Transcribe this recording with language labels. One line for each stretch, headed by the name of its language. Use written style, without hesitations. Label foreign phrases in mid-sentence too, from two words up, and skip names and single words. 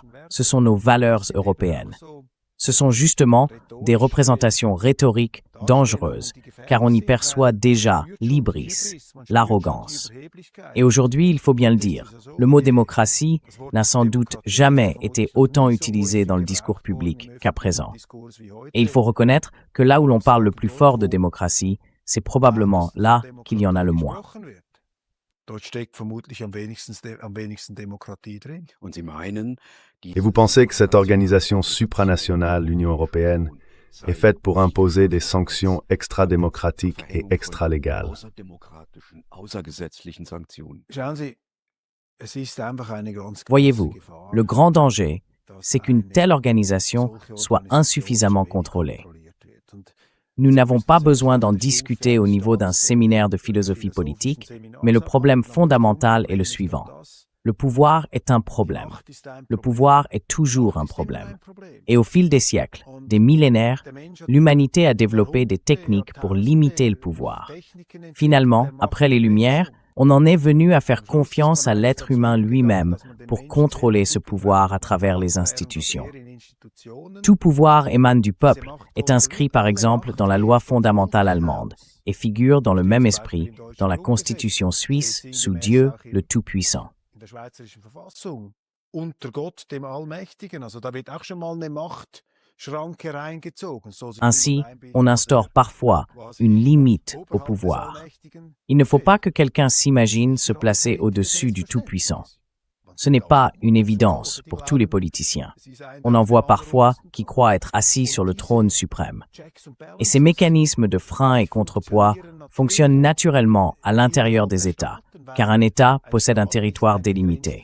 French: Ce sont nos valeurs européennes. Ce sont justement des représentations rhétoriques dangereuses, car on y perçoit déjà l'hybris, l'arrogance. Et aujourd'hui, il faut bien le dire, le mot démocratie n'a sans doute jamais été autant utilisé dans le discours public qu'à présent. Et il faut reconnaître que là où l'on parle le plus fort de démocratie, c'est probablement là qu'il y en a le moins.
German: Dort steckt vermutlich am wenigsten Demokratie drin.
French: Et vous pensez que cette organisation supranationale, l'Union européenne, est faite pour imposer des sanctions extra-démocratiques et extra-légales?
German: Schauen Sie, es ist einfach eine ganz
French: Voyez-vous,
German: große Gefahr,
French: le grand danger,
German: dass
French: c'est qu'une
German: eine
French: telle organisation
German: solche
French: soit
German: Organisation
French: insuffisamment
German: zu wenig
French: contrôlée.
German: kontrolliert wird. Und
French: Nous n'avons pas besoin d'en discuter au niveau d'un séminaire de philosophie politique, mais le problème fondamental est le suivant. Le pouvoir est un problème. Le pouvoir est toujours un problème. Et au fil des siècles, des millénaires, l'humanité a développé des techniques pour limiter le pouvoir. Finalement, après les Lumières, on en est venu à faire confiance à l'être humain lui-même pour contrôler ce pouvoir à travers les institutions. Tout pouvoir émane du peuple, est inscrit par exemple dans la loi fondamentale allemande et figure dans le même esprit dans la Constitution suisse sous Dieu le Tout-Puissant.
German: in der Schweizerischen Verfassung unter Gott, dem Allmächtigen. Also da wird auch schon mal eine Machtschranke reingezogen. So sich
French: Ainsi,
German: einbilden,
French: on instaure parfois une limite au pouvoir. Il ne faut pas que quelqu'un s'imagine se placer au-dessus du Tout-Puissant. Ce n'est pas une évidence pour tous les politiciens. On en voit parfois qui croient être assis sur le trône suprême. Et ces mécanismes de frein et contrepoids fonctionnent naturellement à l'intérieur des États, car un État possède un territoire délimité.